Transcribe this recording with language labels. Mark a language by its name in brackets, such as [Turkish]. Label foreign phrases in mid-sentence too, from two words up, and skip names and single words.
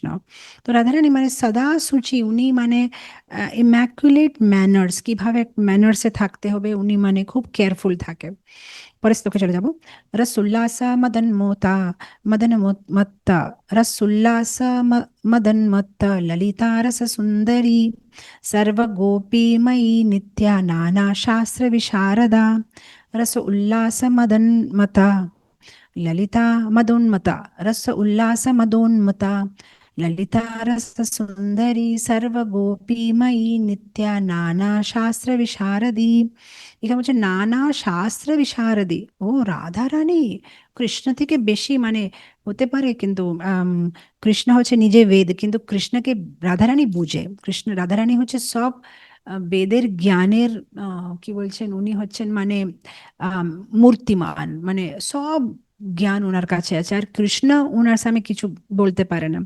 [Bangla] তো রাধারানী মানে সদা সূচি, উনি মানে [English] immaculate manners, [Bangla] কিভাবে ম্যানার্সে থাকতে হবে উনি মানে খুব কেয়ারফুল থাকে। পরের শ্লোকে চলে যাব। [Sanskrit] রসোল্লাস মদন মোতা মদন মত্ত, রসোল্লাস মদন মত্ত ললিতা রস সুন্দরী, सर्वगोपीमयी नित्या नाना शास्त्र विशारदा, रस उल्लास मदन मता ललिता मदोन्मता, रस उल्लास मदोन्मता ललिता रस सुंदरी, सर्वगोपीमयी नित्या नाना শাস্ত্র বিশারদী। [Bangla] এখানে বলছে [Sanskrit] নানা শাস্ত্র বিশারদী। [Bangla] ও রাধা রানী কৃষ্ণ থেকে বেশি মানে হতে পারে, কিন্তু কৃষ্ণ হচ্ছে নিজে বেদ, কিন্তু কৃষ্ণকে রাধারানী বুঝে। কৃষ্ণ রাধারানী হচ্ছে সব বেদের জ্ঞানের কি বলছেন উনি হচ্ছেন মানে আম, মূর্তিমান, মানে সব জ্ঞান ওনার কাছে আছে, আর কৃষ্ণ ওনার সামনে কিছু বলতে পারে না।